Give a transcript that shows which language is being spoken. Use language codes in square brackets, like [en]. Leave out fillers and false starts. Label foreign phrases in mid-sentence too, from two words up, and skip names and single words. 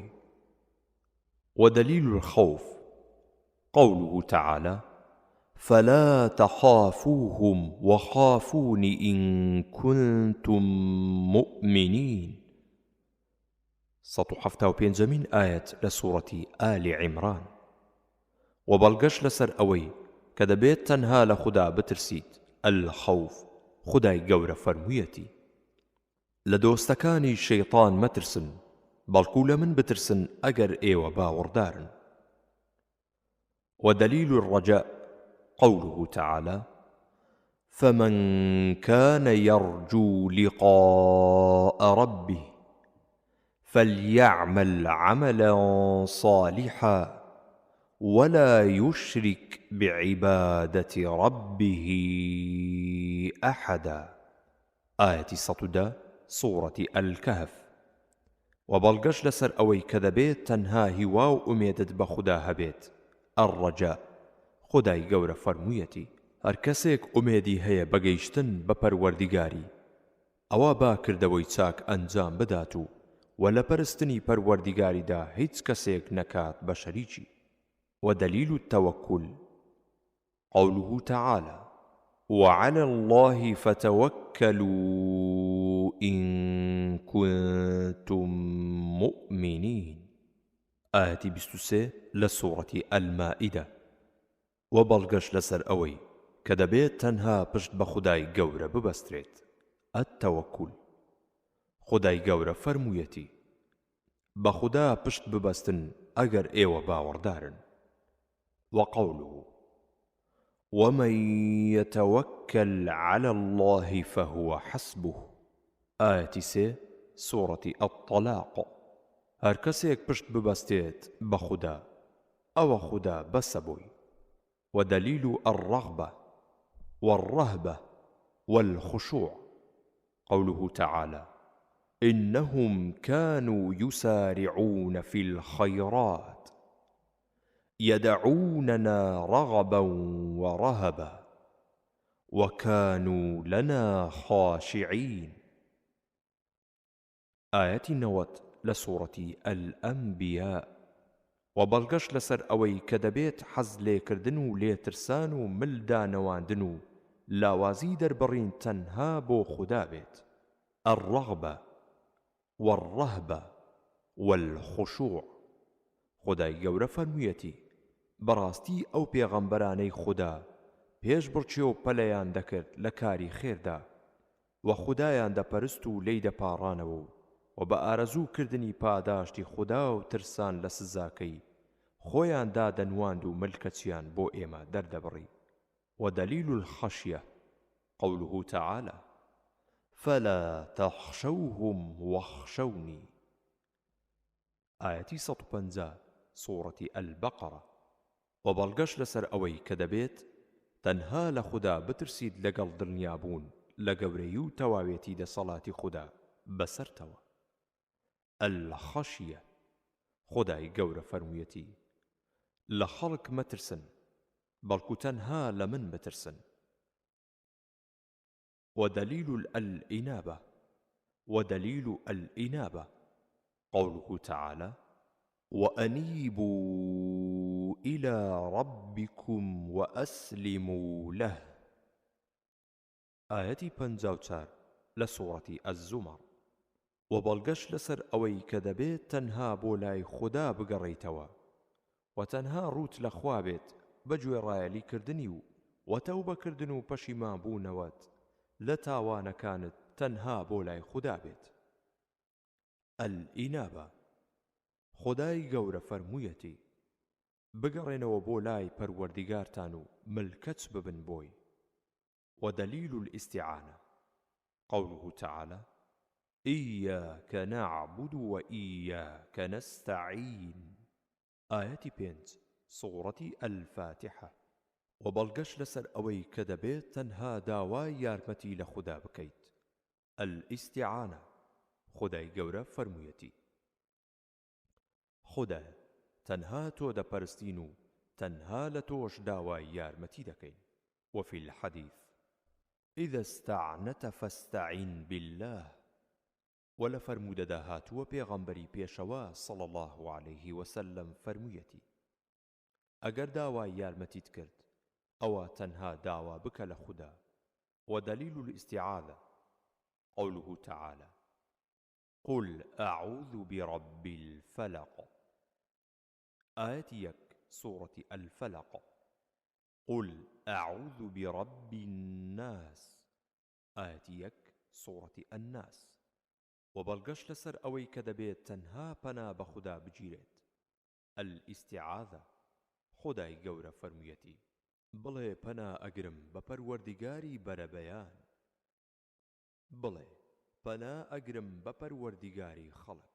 [ar] ودليل الخوف قوله تعالى: فلا تخافوهم وخافون إن كنتم مؤمنين. 175 آية لسورة آل عمران. [ckb] وبەڵگەش لەسەر ئەوەی کە دەبێت تەنها لە خوددا بترسیت. الخوف خودای گەورە فەرموویەتی: لە دۆستەکانی شەیطان مەترسن، بەڵکو لە من بترسن ئەگەر ئێوە باوەڕدارن. [ar] ودليل الرجاء قوله تعالى: فمن كان يرجو لقاء ربه فليعمل عملا صالحا ولا يشرك بعبادة ربه أحدا. آية 100 سورة الكهف. [ckb] وبەڵگەش لەسەر ئەوەی کە دەبێت تەنها هیوا و ئومێدت بە خوددا هەبێت. الرجاء خودای گەورە فەرموویەتی: هەر کەسێک ئومێدی هەیە بەگەیشتن بە پەروەردیگاری ئەوە با کردەوەی چاک ئەنجام بدات و لە پەرستنی پەروەردیگاریدا هیچ کەسێک نەکات بە شەریکی. [ar] ودليل التوكل قوله تعالى: وعلى الله فتوكلوا إن كنتم مؤمنين. آية 23 لسورة المائدة. [ckb] وبەڵگەش لەسەر ئەوەی کە دەبێت تەنها پشت بە خودای گەورە ببەسترێت. التەوەکل خودای گەورە فەرموویەتی: بە خوددا پشت ببەستن ئەگەر ئێوە باوەڕدارن. [ar] وقوله: ومن يتوكل على الله فهو حسبه. آية 3 سورة الطلاق. [ckb] هەر کەسێک پشت ببەستێت بە خوددا ئەوە خوددا بەسە بووی. [ar] ودليل الرغبة والرهبة والخشوع قوله تعالى: إنهم كانوا يسارعون في الخيرات يدعوننا رغبا ورهبا وكانوا لنا خاشعين. آية 90 لسورة الأنبياء. [ckb] وبەڵگەش لەسەر ئەوەی کە دەبێت حەز لێکردن و لێترسان و ملدانەواندن و لاوازی دەربڕین تەنها بۆ خوددا بێت. [ar] الرغبة والرهبة والخشوع. [ckb] خودای گەورە فەرموویەتی: بەڕاستی ئەو پێغەمبەرانەی خوددا پێش بڕچێ و پەلەیان دەکرد لە کاری خێردا و خوددایان دەپەرست و لێی دەپاڕانەوە و بە ئارەزوو کردنی پاداشتی خوددا و ترسان لە سزاکەی خۆیان دادەنواند و ملکەچیان بۆ ئێمە دەردەبڕی. [ar] ودليل الخشية قوله تعالى: فلا تخشوهم واخشوني. آية 150 سورة البقرة. [ckb] وبەڵگەش لەسەر ئەوەی کە دەبێت تەنها لە خوددا بترسید لەگەڵ دڵنیابوون لە گەورەی و تەواوێتی دەسەڵاتی خوددا بەسەرتەوە. الخشية خودای گەورە فەرموویەتی: لە خەڵک مەترسن، بەڵکو تەنها لە من بترسن. [ar] ودليل الإنابة قوله تعالى: وأنيبوا إلى ربكم وأسلموا له. آية 54 لسورة الزمر. [ckb] وبەڵگەش لەسەر ئەوەی کە دەبێت تەنها بۆ لای خوددا بگەڕێیتەوە و تەنها ڕوت لە خوا بێت بەگوێ ڕایەلیکردنی و تەوبەکردن و پەشیمانبوونەوەت لە تاوانەکانت تەنها بۆ لای خوددا بێت. الئینابە خودای گەورە فەرموویەتی: بگەڕێنەوە بۆ لای پەروەردیگارتان و ملکەچ ببن بۆی. [ar] ودليل الاستعانة قوله تعالى: إياك نعبد وإياك نستعين. [ckb] آيەتی 5 سوورەتی ئەلفاتحە. و بەڵگەش لەسەر ئەوەی کە دەبێت تەنها داوای یارمەتی لە خوددا بکەیت. ئەلئیستیعانە. خودای گەورە فەرموویەتی: خودایە، تەنها تۆ دەپەرستین و تەنها لە تۆش داوای یارمەتی دەکەین. [ar] وفي الحديث: إذا استعنت فاستعن بالله. [ckb] ولا فرمودەدا هاتووە پێغەمبەری پێشەوە [ar] صلى الله عليه وسلم [ckb] فەرموویەتی: ئەگەر داوای یارمەتیت کرد ئەوە تەنها داوا بکە لە خوددا. [ar] ودليل الاستعاذة قوله تعالى: قل أعوذ برب الفلق. آية 1 سورة الفلق. قل أعوذ برب الناس. آية 1 سورة الناس. [ckb] وبەڵگەش لەسەر ئەوەی کە دەبێت تەنها پەنا بە خوددا بگیرێت. ئەلئیستیعاذە. خودای گەورە فەرموویەتی: بڵێ پەنا ئەگرم بە پەروەردیگاری بەرەبەیان. بڵێ پەنا ئەگرم بە پەروەردیگاری خەڵک.